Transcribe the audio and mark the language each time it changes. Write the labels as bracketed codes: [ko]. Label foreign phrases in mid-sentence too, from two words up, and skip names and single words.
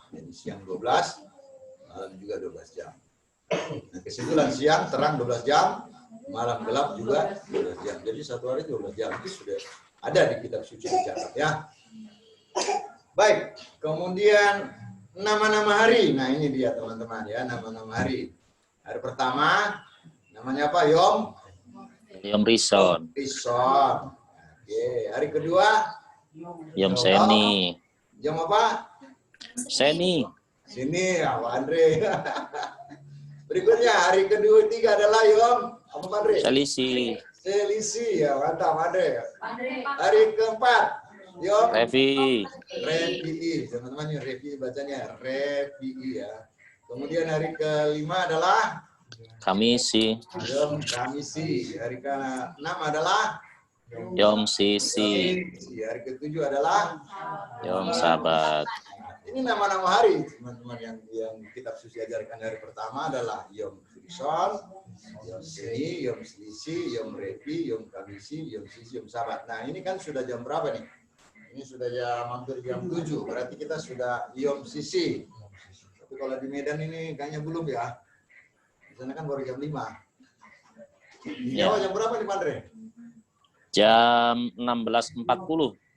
[id] Jadi siang 12, malam juga 12 jam. Nah, kesimpulan siang terang 12 jam, malam gelap juga 12 jam. Jadi satu hari 12 jam itu sudah ada di kitab suci dicatat ya. Baik, kemudian nama-nama hari. Nah, ini dia teman-teman ya, nama-nama hari. Hari pertama namanya apa? [he] יום ראשון. [id] Rishon. Oke, hari kedua [he] יום שני. [id] jam apa? Seni. Sini ya, Pak Andre. Berikutnya hari kedua tiga adalah Yom apa Pak Andre? Selisi. Selisi ya, mantap Pak Andre. Hari keempat Yom Revi. Revi'i, teman-teman ya, Revi'i bacanya Revi'i ya. Kemudian hari kelima adalah Kamisi. [he] יום חמישי. [id] Hari ke-6 adalah [he] יום שישי. [id] Hari ke-7 adalah [he] יום שבת. [id] Ini nama-nama hari teman-teman yang kitab suci ajarkan. Hari pertama adalah [he] יום ראשון, יום שני, יום שלישי, יום רביעי, יום חמישי, יום שישי, יום שבת. [id] Nah, ini kan sudah jam berapa nih? Ini sudah hampir jam 7. Berarti kita sudah [he] יום שישי. [id] Tapi kalau di Medan ini kayaknya belum ya. Di sana kan baru jam 5. Di Jawa jam berapa nih, Pak Andre? Jam 16.40.